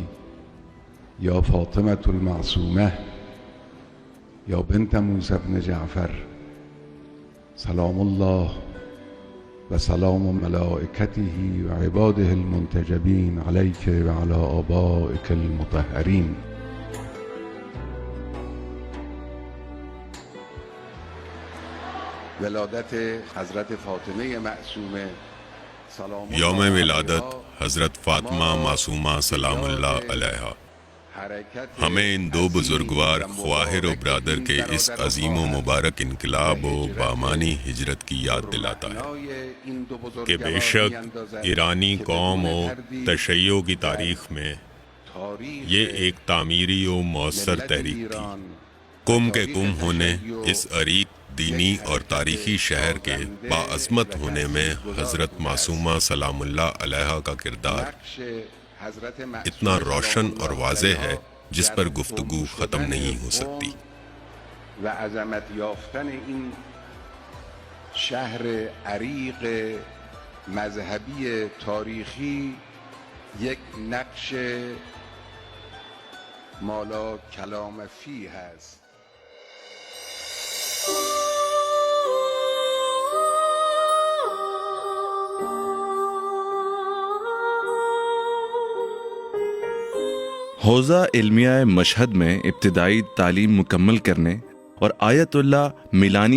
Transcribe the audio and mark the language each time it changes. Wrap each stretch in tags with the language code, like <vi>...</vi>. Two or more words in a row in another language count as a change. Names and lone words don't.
<ar>یا فاطمة المعصومة یا بنت موسی بن جعفر، سلام الله و سلام ملائکته و عباده المنتجبین علیک و علی آبائک المطهرین۔</ar> <fa>ولادت حضرت فاطمه معصومه</fa> <ur>یوم ولادت حضرت فاطمہ معصومہ سلام اللہ علیہا ہمیں ان دو بزرگوار خواہر و برادر کے اس عظیم و مبارک انقلاب و بامانی ہجرت کی یاد دلاتا ہے کہ بے شک ایرانی قوم و تشیع کی تاریخ میں یہ ایک تعمیری و مؤثر تحریک تھی۔ کم کے کم ہونے اس عریق دینی اور تاریخی شہر کے باعظمت ہونے میں حضرت معصومہ سلام اللہ علیہا کا کردار اتنا روشن اور واضح ہے جس پر گفتگو ختم نہیں ہو سکتی۔</ur> <fa>و عظمت یافتن این شهر عریق مذهبی تاریخی یک نقش مالا کلام فیه است۔</fa> <ur>حوزہ علمیہ مشہد میں ابتدائی تعلیم مکمل کرنے اور آیت اللہ میلانی</ur>